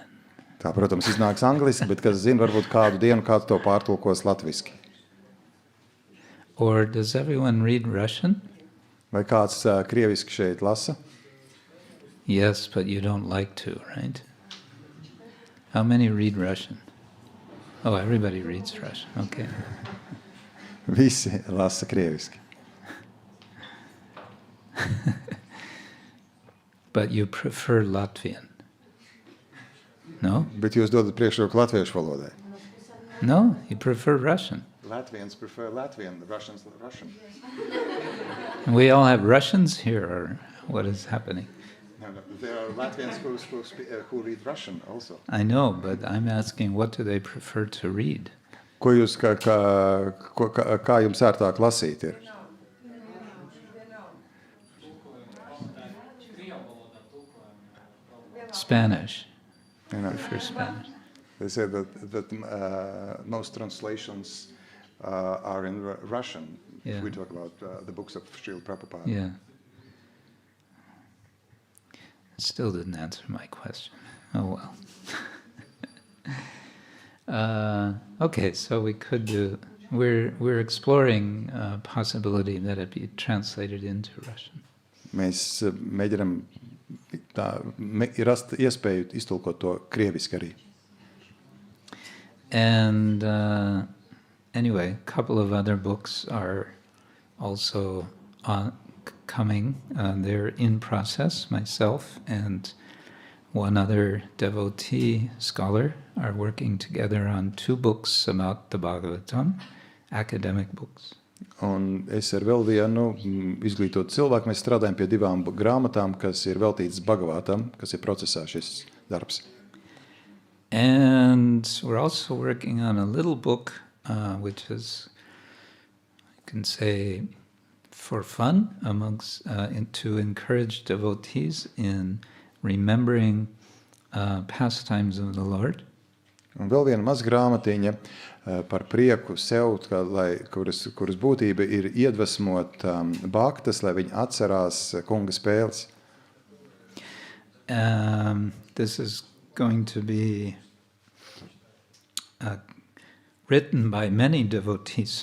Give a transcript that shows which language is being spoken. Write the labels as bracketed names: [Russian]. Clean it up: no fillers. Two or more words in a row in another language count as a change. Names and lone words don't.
[Latvian] Tā, protams, iznāks angliski, bet, kas zina, varbūt kādu dienu kāds to pārtulkos latviski. [English] Or does everyone read Russian? [Latvian] Vai kāds krieviski šeit lasa? [English] Yes, but you don't like to, right? How many read Russian? Oh, everybody reads Russian, okay. [Latvian] Visi lasa krieviski. [English] But you prefer Latvian? No? [Latvian] Bet jūs dodat priekšroku latviešu valodai. [English] No, you prefer Russian. Latvians prefer Latvian, the Russians Russian. And we all have Russians here, or what is happening? No, there are Latvians who read Russian also. I know, but I'm asking, what do they prefer to read? [Latvian] Ko jūs, kā jums ērtāk lasīt ir? [English] Spanish. You know, Prefer Spanish. they say that most translations are in Russian. Yeah. We talk about the books of Srila Prabhupada. Yeah. Still didn't answer my question. Oh well. Okay, so we could do. We're exploring possibility that it be translated into Russian. [Latvian] Mēs mēģinam rast iespēju iztulkot to krieviski arī. [English] And anyway, a couple of other books are also coming. They're in process. Myself and one other devotee scholar are working together on 2 books about the Bhagavatam. academic books. [Latvian] Un es ar vēl vienu izglītotu cilvēku, mēs strādājam pie 2 grāmatām, kas ir veltītas Bhagavatam, kas ir procesā šis darbs. [English] And we're also working on a little book, which is, you can say, for fun, to encourage devotees in remembering pastimes of the Lord. [Latvian] Un vēl viena maz grāmatiņa par prieku sev, kuras būtība ir iedvesmot bhaktas, lai viņi atcerās kunga spēles. [English] This is going to be written by many devotees.